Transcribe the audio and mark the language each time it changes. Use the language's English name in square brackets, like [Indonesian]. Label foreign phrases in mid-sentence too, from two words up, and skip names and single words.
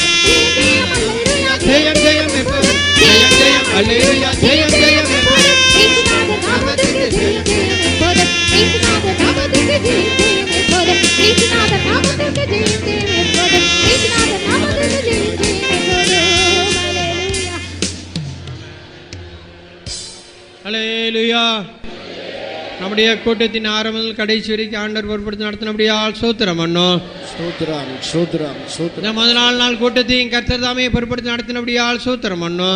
[Tamil] ஜெயம், ஜெயம், எப்போதும். ஜெயம், ஜெயம், அல்லேலூயா, ஜெயம், ஜெயம், எப்போதும். இயேசு ராஜா நமதுக்கு ஜெயம், ஜெயம், எப்போதும். இயேசு ராஜா நமதுக்கு ஜெயம், ஜெயம், எப்போதும். இயேசு ராஜா நமதுக்கு ஜெயம், ஜெயம், எப்போதும். இயேசு ராஜா நமதுக்கு ஜெயம், ஜெயம், எப்போதும். ஹல்லேலூயா. நம்முடைய கூட்டத்தின் ஆரம்பத்தில் கடைசி வரைக்கும் ஆண்டவர் பொறுப்படுத்தி நடத்தினபடியால் ஸ்தோத்திரம் பண்ணோம். ஸ்தோத்திரம் ஸ்தோத்திரம் ஸ்தோத்திரம். இந்த முதல் நாள் கூட்டத்தையும் கர்த்தர் தாமே பொறுப்படுத்தி நடத்தினபடியால் ஸ்தோத்திரம் பண்ணோம்.